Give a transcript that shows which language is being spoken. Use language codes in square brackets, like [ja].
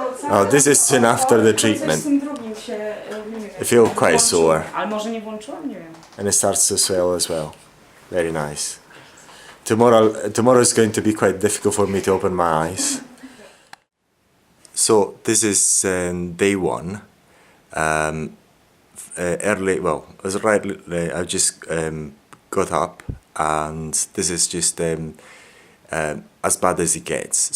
[en] Oh, this is soon after the treatment. [pl] Z tym drugim się, nie wiem, [en] I feel quite sore. [pl] ale może nie włączyłam? Nie wiem. [en] And it starts to swell as well. Very nice. Tomorrow is going to be quite difficult for me to open my eyes. So this is day one. Early, well, it was right. I just got up, and this is just as bad as it gets.